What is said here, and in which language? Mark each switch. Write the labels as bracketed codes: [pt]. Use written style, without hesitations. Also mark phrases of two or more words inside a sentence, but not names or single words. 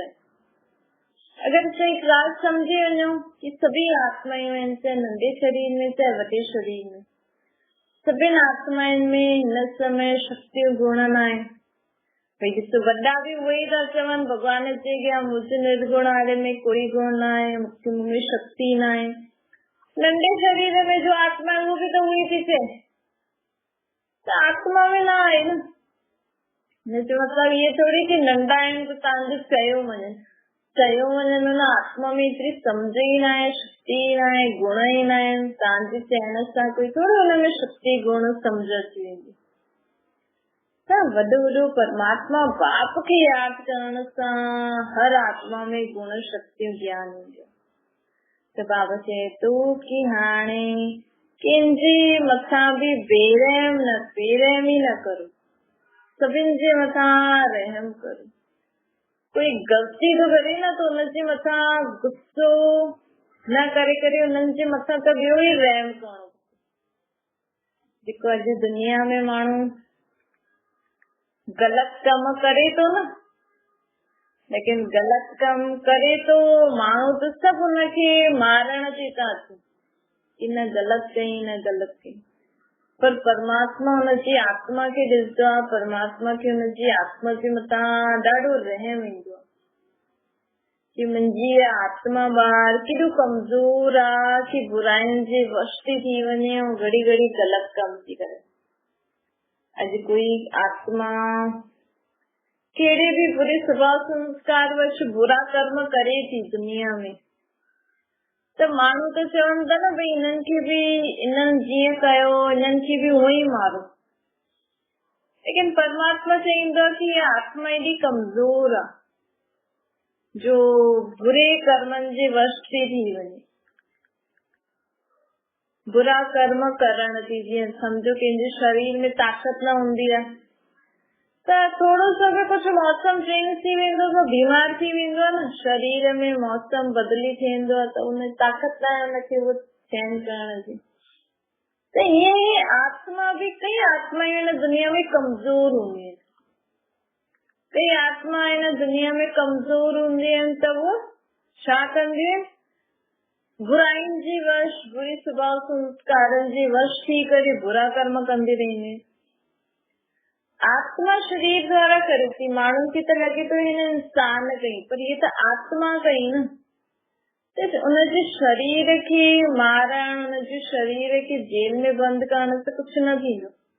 [sd] अगर असां हिकु ॻाल्हि सम्झी वञूं कि सभी आत्मायूं आहिनि, चाहे नंढे शरीर में चाहे वॾे शरीर में, सभिनि आत्माउनि में हिन समय शक्तियूं गुण न आहे। भई ॾिसो वॾा बि उहे ई था चवनि, भॻवान चए कि मुंहिंजे निर्गुण वारे में कोई गुण न आहे, मूंखे शक्ति न आहे। नंढे शरीर में जो [hi] आत्मा है वो भी तो वही [sd] थी चए, आत्मा में ना आहे न। जो [hi] मतलब ये थोड़ी कि [sd] नंढा आहिनि त तव्हांजो चयो मञनि, चयो वञे हुन आत्मा में एतिरी सम्झ ई न आहे, शक्ति न आहे, गुण ई न आहिनि। तव्हांजे चइण सां कोई थोरो हुनमें शक्ति गुण सम्झ अची वेंदी। त वॾो वॾो परमात्मा बाप खे यादि करण सां हर आत्मा में गुण शक्ति ज्ञान ईंदो। त बाबा चए थो कि हाणे कंहिंजे मथां बि बेरहमी न करो, सभिनि जे मथां रहम करो। कोई ग़लती तो करे न तो हुनजे मथां गुस्सो न करे हुननि जे मथां त ॿियो ई रहम करणो। जेको अॼु दुनिया में माण्हू गलत कम करे तो न, लेकिन गलत कम करे तो माण्हू तो सभु हुनखे मारण ते था अचनि कि न गलत कई न गलत कई। पर परमात्मा हुनजी आत्मा खे ॾिसंदो आहे, परमात्मा खे हुनजी आत्मा जे मथां ॾाढो रहम ईंदो आहे कि मुंहिंजी आत्मा ॿार केॾो कमज़ोर आहे कि बुराइनि जे वश थी वञे ऐं घड़ी घड़ी गलत कम थी करे। अॼु कोई आत्मा कहिड़े भी बुरे स्वभाव संस्कार वश बुरा कर्म करे थी दुनिया में, त माण्हू त चवनि था न भई इन्हनि खे बि इन्हनि जीअं कयो इन्हनि खे बि उहो ई मारो। लेकिन परमात्मा चईंदो आहे कि आत्मा एॾी कमज़ोर आहे जो बुरे कर्मनि जे वश थी वञे, बुरा कर्म करण थी। जीअं सम्झो कंहिंजे शरीर में ताक़त न हूंदी आहे त थोरो सो भी कुझु मौसम चेंज थी वेंदो त बीमार थी वेंदो आहे न। शरीर में मौसम बदली थींदो आहे त उन ताक़त न आहे हुनखे उहो सहन करण जी। त ईअं ई आत्मा भी, कई आत्माएं हिन दुनिया में कमज़ोर हूंदियूं आहिनि, कई आत्मा हिन दुनिया में कमज़ोर हूंदियूं आहिनि त उहो छा कंदियूं आहिनि, बुराइनि जी वश, बुरे स्वभाव संस्कारनि जे वश थी करे बुरा कर्म कंदी रहंदियूं आहिनि। आत्मा शरीर द्वारा करे थी। माण्हू खे त लॻे थो हिन इंसान कई, पर ये त आत्मा कई न। त उनजे शरीर खे मारण, उनजे शरीर खे जेल में बंदि करण से कुझु न थींदो।